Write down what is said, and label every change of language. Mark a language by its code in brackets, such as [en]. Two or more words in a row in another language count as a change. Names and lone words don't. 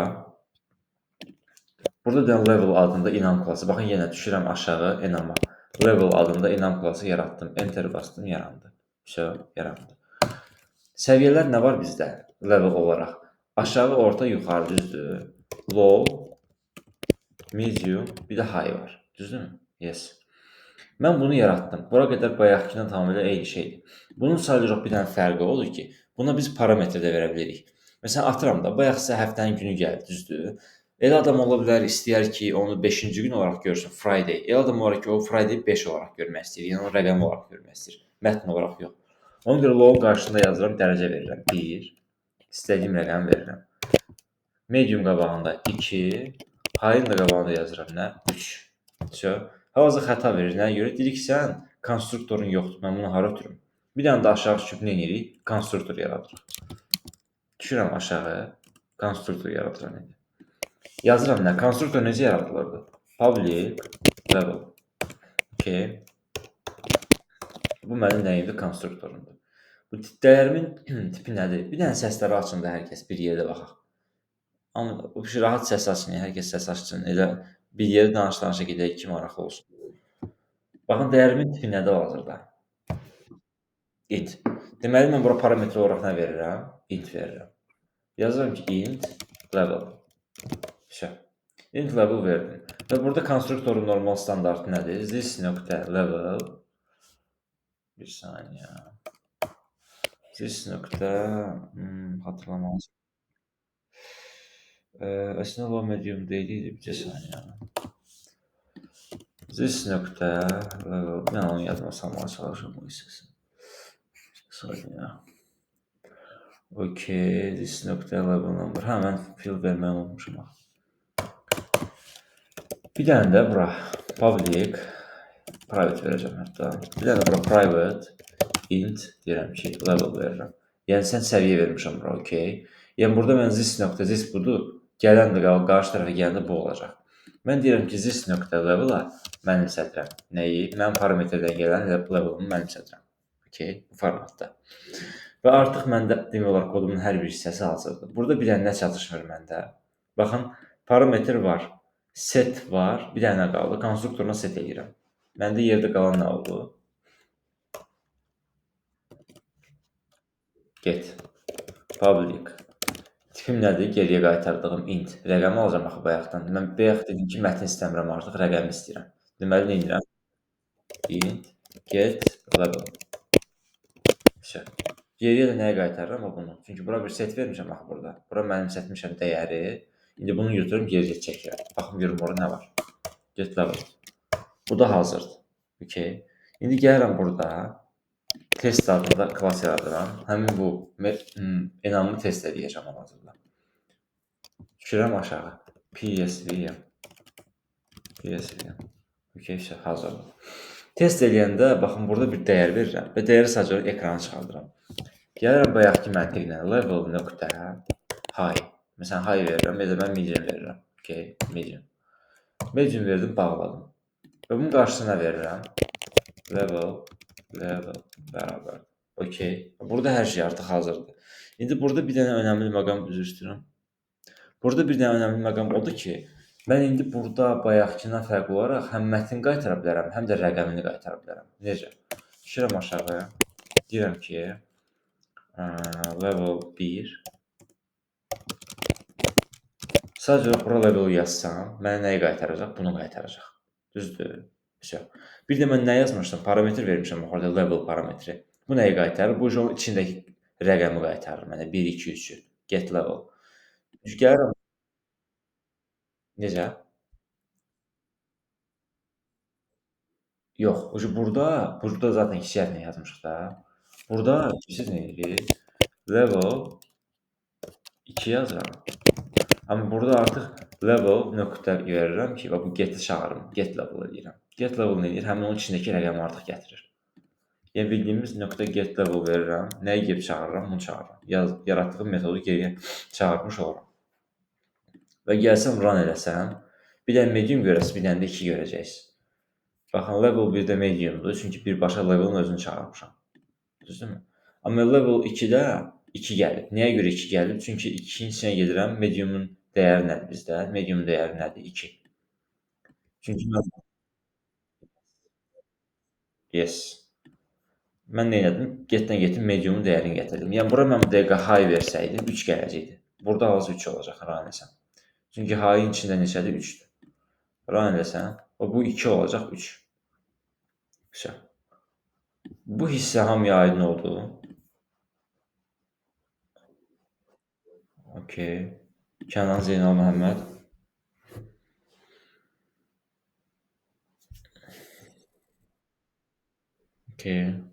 [az] Burada da level adında inam klası. Baxın, yenə düşürəm aşağı inama. Level adında inam klası yaratdım. Enter bastım, yarandı. Yarandı. Səviyyələr nə var bizdə level olaraq? Aşağı, orta, yuxarı, düzdür. [en] Low, medium, [az] bir də high var. Düzdürmü? Yes. Mən bunu yaratdım. Bura qədər bayaqkindən tamamilə eyni şeydir. Bunun sadəcə bir dənə fərqi odur ki, buna biz parametr də verə bilirik. Məsələn, atıram da, bayaq sizə həftənin günü gəldi, düzdür? Elə adam ola bilər, istəyər ki, onu 5-ci gün olaraq görsün, Friday. Elə adam olaraq ki, o Friday 5 olaraq görmək istəyir, yəni o rəqəm olaraq görmək istəyir, mətn olaraq yox. Ona görə low qarşısında yazıram, dərəcə verirəm, 1, istədiyim rəqəm verirəm. Medium qabağında 2, high-in də qabağında yazıram, nə? 3. Hal-hazırda xəta verir, nəyə görə? Dedik ki, sən konstruktorun yoxdur, mən bunu hara ötürüm? Bir dənə də aşağı düşüb nə edirik? Konstruktor yaradırıq. Düşürəm aşağı, konstruktor yaradırım. Yazıram nə? Konstruktor necə yaradılırdı? [en] Public level. [az] Okay. Bu mənim nəyimdir? Konstruktorumdur. Bu dəyərimin tipi nədir? Bir dənə səsləri açın da hər kəs bir yerdə baxaq. Amma bu rahat səs açın, hər kəs səs açsın. Elə bir yerdə danış-danışa gedək ki, maraqlı olsun. Baxın, dəyərimin tipi nədir hazırda? Int. Deməli, mən bura parametr olaraq nə verirəm? Int verirəm. Yazıram ki, [en] int level. Int level [az] verdim. Və burada konstruktorun normal standartı nədir? This.level bir saniyə. This.level hatırlamalısın. Əslində low medium deyildi, bir saniyə. This.level, mən onu yadıma salmağa çalışıram bu hissəsini. Bir saniyə. [en] Okay, this.level number. [az] Hə, mən field verməyi unutmuşum. Bir dənə də bura [en] public private [az] verəcəm hətta. Bir dənə bura [en] private int [az] deyirəm ki, level verirəm. Yəni sən səviyyə vermişəm bura, okay. Yəni burada mən this budur. Gələn də qarşı tərəfə gələndə bu olacaq. Mən deyirəm ki, this.level-a mənimsədirəm. Nəyi? Mənim parametrdən gələn level-ımı mənimsədirəm. Okay, bu formatda. Və artıq məndə demək olar kodumun hər bir hissəsi hazırdır. Burada bir dənə nə çatışmır məndə? Baxın, parametr var. Set var, bir dənə qaldı. Konstruktoruna set edirəm. Məndə yerdə qalan nə oldu? Get. Public. Tipim nədir? Geriyə qaytardığım int. Rəqəmi alacam axı bayaqdan. Mən bayaq dedim ki, mətn istəmirəm artıq, rəqəmi istəyirəm. Deməli nə edirəm? [en] Int get level. [az] Vəsə. Geriyə də nəyə qaytarıram? O bunu. Çünki bura bir set vermişəm axı burada. Bura mənim setmişəm dəyəri. İndi bunu götürürüm geriyə çəkirəm. Baxım görüm orada nə var. [en] Get level. [az] Bu da hazırdır. Okay. İndi gəlirəm burada. Test adında klass yaradıram. Həmin bu enamı test edəcəm hal-hazırda. Düşürəm aşağı. PSV. Okay, hazırdır. Test eləyəndə baxın burada bir dəyər verirəm və dəyəri sadəcə ekrana çıxardıram. Gəlirəm bayaqki məntiqlə level nöqtə high. Məsələn high verirəm ya da mən medium verirəm. Okay, medium. Medium verdim, bağladım. Və bunun qarşısına verirəm. Level bərabər. Okay. Burada hər şey artıq hazırdır. İndi burada bir dənə önəmli məqam üzr istəyirəm. Burada bir dənə önəmli məqam odur ki, mən indi burada bayaqkından fərqli olaraq həm mətn qaytara bilərəm, həm də rəqəmini qaytara bilərəm. Necə? Düşürəm aşağıya. Deyirəm ki, level 1. Sadəcə bura level yazsam, mənə nəyi qaytaracaq? Bunu qaytaracaq. Düzdür? Bir də mən nə yazmışdım? Parametr vermişəm orada level parametri. Bu nəyi qaytarır? Bu onun içindəki rəqəmi qaytarır mənə. 1, 2, 3-ü. [en] Get level. [az] Gəlirəm. Necə? Yox, burada zaten hissiyatla yazmışıq da. Burada siz nə edirik? Level 2 yazıram. Amma burada artıq level nöqtə verirəm ki, bu get-i çağırım. [en] Get level [az] edirəm. [en] Get level [az] nə edir? Həmin onun içindəki rəqəmi artıq gətirir. Yəni bildiyimiz nöqtə [en] get level [az] verirəm. Nəyi gəlib çağırıram? Bunu çağırıram. Yaratdığım metodu geriyə çağırmış oluram. Və gəlsəm run eləsəm, bir dənə medium görəsiz, bir dənə də 2 görəcəksiniz. Baxın, level 1-də mediumdur, çünki birbaşa levelin özünü çağırmışam. Düzdürmü? Amma level 2-də 2 gəlib. Nəyə görə 2 gəlib? Çünki 2-nin içinə gedirəm, mediumun dəyəri nədir bizdə? Mediumun dəyəri nədir? 2. Çünki mən... Yes. Mən nə elədim? Getdən getim mediumun dəyərini gətirdim. Yəni, bura mən bu dəqiqə high versəydim, 3 gələcəkdi. Burada az 3 olacaq, run eləsəm. Çünki high-in içində neçədir? 3-dür. Run eləsəm, bu 2 olacaq, 3. Güzel. Bu hissə hamıya aydın oldu. Okay. Kənan Zeynal Məhəmməd. Okay.